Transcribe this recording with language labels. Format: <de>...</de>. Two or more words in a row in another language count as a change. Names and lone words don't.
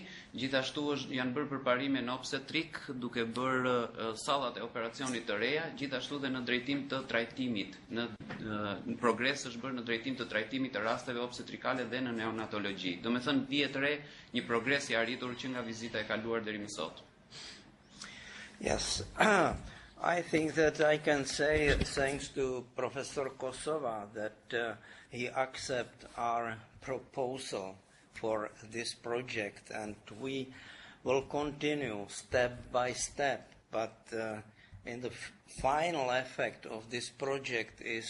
<sq>Gjithashtu janë bërë përparime në obstetrik, duke bërë sallat e operacionit të reja, gjithashtu dhe në drejtim të trajtimit. Në progres është bërë në drejtim të trajtimit të rasteve obstetrikale dhe në neonatologji. Do me thënë vihet re një progres I arritur që nga vizita e kaluar deri më sot.</sq> <en>Yes, I think that I can say thanks to Professor Kosova that he accepted our proposal for this project, and we will continue step by step, but in the final effect of this project is</en>